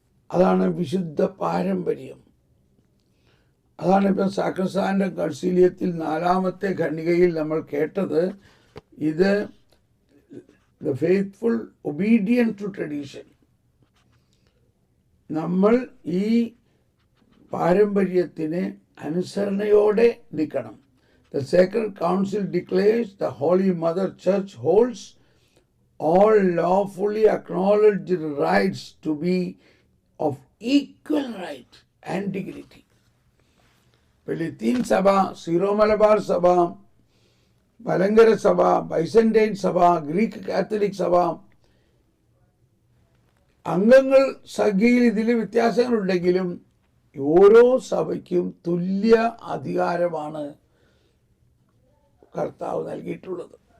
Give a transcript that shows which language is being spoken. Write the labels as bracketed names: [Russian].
[Malayalam] അതാണ് വിശുദ്ധ പാരമ്പര്യം. അതാണ് ഇപ്പം സാക്രസാൻഡ് കൺസീലിയത്തിൽ 4-ാമത്തെ ഖണ്ഡികയിൽ നമ്മൾ കേട്ടത്. ഇത് [English] The faithful obedient to tradition. [Malayalam] നമ്മൾ ഈ പാരമ്പര്യത്തിന് അനുസരണയോടെ നിൽക്കണം. [English] The sacred council declares the holy mother church holds all lawfully acknowledged rights to be of equal right and dignity. [Malayalam] ലത്തീൻ സഭ, സീറോ മലബാർ സഭ, മലങ്കര സഭ, ബൈസന്റൈൻ സഭ, ഗ്രീക്ക് കാത്തലിക് സഭ, അംഗങ്ങൾ സംഖ്യയിൽ ഇതിൽ വ്യത്യാസങ്ങളുണ്ടെങ്കിലും ഓരോ സഭയ്ക്കും തുല്യ അധികാരമാണ് കർത്താവ് നൽകിയിട്ടുള്ളത്.